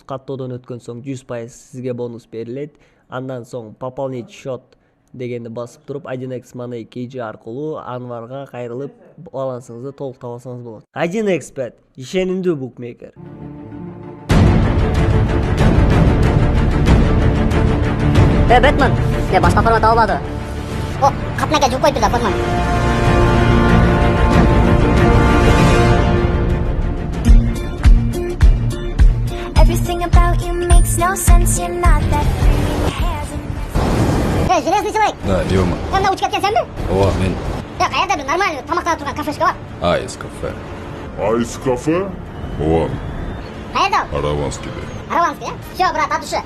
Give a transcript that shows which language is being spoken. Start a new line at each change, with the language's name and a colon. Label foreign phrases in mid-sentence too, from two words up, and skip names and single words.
Kyrgyz: Каттоодон өткөн соң 100% сизге бонус берилет. Андан соң
Russian: пополнить счет
Kyrgyz: дегенди басып туруп 1x Money KG аркылуу Анварга кайрылып балансыңызды толуктап алсаңыз болот. 1xbet ишенимдүү букмекер. Бэтмен, башка формат албады. О, катнага жук койду да формат.
English: Everything about you makes no sense. You're not that free.
Russian: Железный человек. Да, Ёма.
Kyrgyz: Анда учуп кеткен сенби? Ооба, мен. Каерда бир нормальный тамактанып турган кафешка бар? Айс кафе. Айс кафе? Ооба, Каерда? Араванскийде. Араванский,
Russian: Всё, брат, от души.